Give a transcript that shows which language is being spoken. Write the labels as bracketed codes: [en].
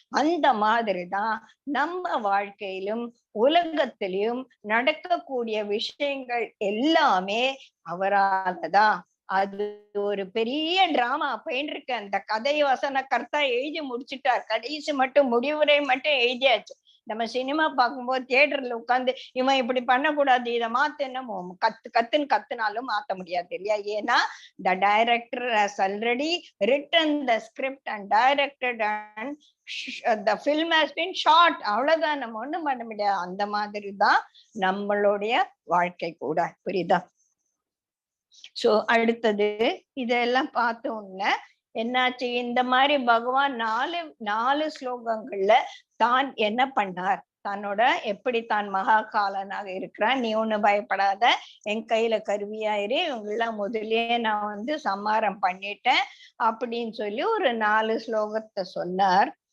[ta] அந்த மாதிரிதான் நம்ம வாழ்க்கையிலும் உலகத்திலும் நடக்கக்கூடிய விஷயங்கள் எல்லாமே அவராலதான். அது ஒரு பெரிய டிராமா போயிட்டு இருக்கு. அந்த கதை வசன கர்த்தா எழுதி முடிச்சுட்டார், கடைசி மட்டும் முடிவுரை மட்டும் எழுதியாச்சு. நம்ம சினிமா பார்க்கும்போது தியேட்டர்ல உட்கார்ந்து இவன் இப்படி பண்ணக்கூடாது, இதை மாத்தணும் கத்துன்னு கத்துனாலும் மாத்த முடியாது இல்லையா? ஏன்னா [en] the director has already written the script and directed and the film has been shot. [ta] அவ்வளவுதான், நம்ம ஒண்ணும் பண்ண முடியாது. அந்த மாதிரிதான் நம்மளுடைய வாழ்க்கை கூட. புரியுதா? சோ அடுத்தது இதெல்லாம் பார்த்த உடனே என்னாச்சு, இந்த மாதிரி பகவான் நாலு ஸ்லோகங்கள்ல தான் என்ன பண்ணார், தன்னோட எப்படி தான் மகா காலனாக இருக்கிறான், நீ ஒண்ணு பயப்படாத, என் கையில கருவியாயிரு, இவங்கெல்லாம் முதல்லயே நான் வந்து சம்மாரம் பண்ணிட்டேன் அப்படின்னு சொல்லி ஒரு 4 ஸ்லோகத்தை சொன்னார்.